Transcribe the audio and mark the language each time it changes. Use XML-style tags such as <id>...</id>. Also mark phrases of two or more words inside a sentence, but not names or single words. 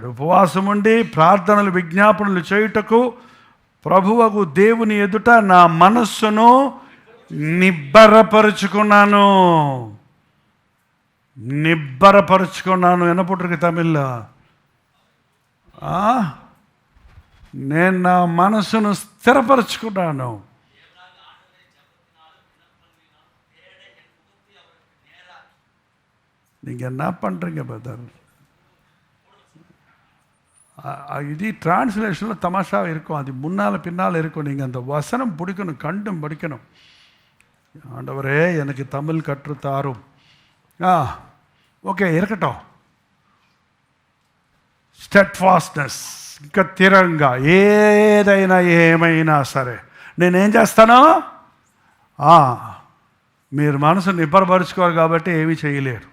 <te>ఉపవాసం ఉండి ప్రార్థనలు విజ్ఞాపనలు చేయుటకు ప్రభువగు దేవుని ఎదుట నా మనస్సును నిబ్బరపరుచుకున్నాను. ఎన్నపుట్రికి తమిళ్లో నేను నా మనసును స్థిరపరచుకున్నాను.</te> <ta>நீங்கள் என்ன பண்ணுறீங்க பிரதர்? இது டிரான்ஸ்லேஷனில் தமாஷா இருக்கும். அது முன்னால் பின்னால் இருக்கும். நீங்கள் அந்த வசனம் பிடிக்கணும், கண்டும் படிக்கணும். ஆண்டவரே எனக்கு தமிழ் கற்றுத்தாரும். ఓకే இருக்கட்டும்.</ta> <te>స్టెడ్ఫాస్ట్నెస్, ఇంకా స్థిరంగా ఏదైనా ఏమైనా సరే నేనేం చేస్తాను? మీరు మనసు నిబ్బరపరుచుకోరు కాబట్టి ఏమీ చేయలేరు.</te>